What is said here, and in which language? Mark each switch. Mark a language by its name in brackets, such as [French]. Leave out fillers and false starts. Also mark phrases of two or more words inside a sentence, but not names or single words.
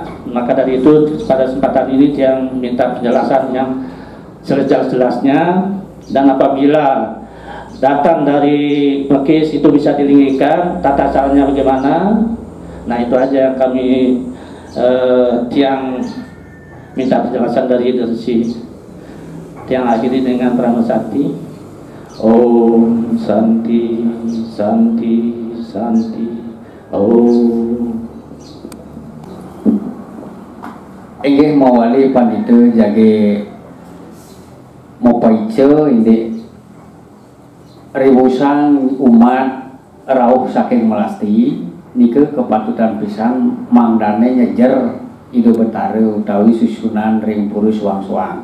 [Indonesian] Maka dari itu pada kesempatan ini dia minta penjelasan yang sejelas-jelasnya, dan apabila datang dari Mekis itu bisa dilinggikan, tata caranya bagaimana. Nah itu aja yang kami yang minta penjelasan dari Idorsi. Yang akhiri dengan Pranama Sakti. [Sanskrit] Om Santi Santi Santi Om. [Balinese] Inggih mawali panitu jage mopaice ini ribusan umat rauh saking melasti nike kepatutan pisan mangdane nyejer Ido Betare utawi susunan ring puru suang-suang.